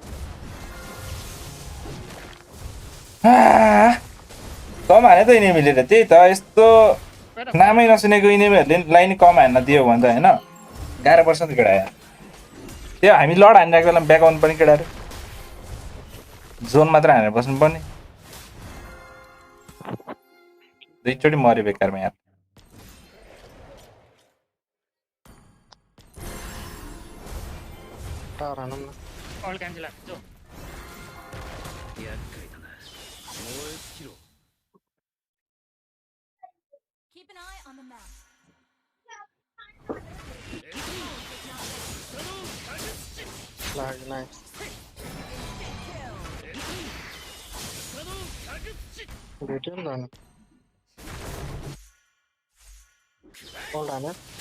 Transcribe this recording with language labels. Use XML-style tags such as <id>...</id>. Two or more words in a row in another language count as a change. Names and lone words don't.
<ne>कम हाने त इनेमीले त त्यही त यस्तो नामै नसुनेको इनेमीहरूले लाइन कम हान्न दियो भने त होइन गाह्रो पर्छ नि केटा यार त्यो हामी लड हानिरहेको बेला ब्याक आउनु पर्ने केटाहरू जोन मात्र हानेर बस्नु पर्ने दुईचोटि मऱ्यो बेकारमा यार टावर हानौँ न अल क्यान्सल हान्छ</ne> <ja>厄介だな燃え尽きろ</ja> <en>Keep an eye on the map.</en> <ne>लाग्यो नाइस भेट्यो नि त अनि अल्ट हान्यो</ne>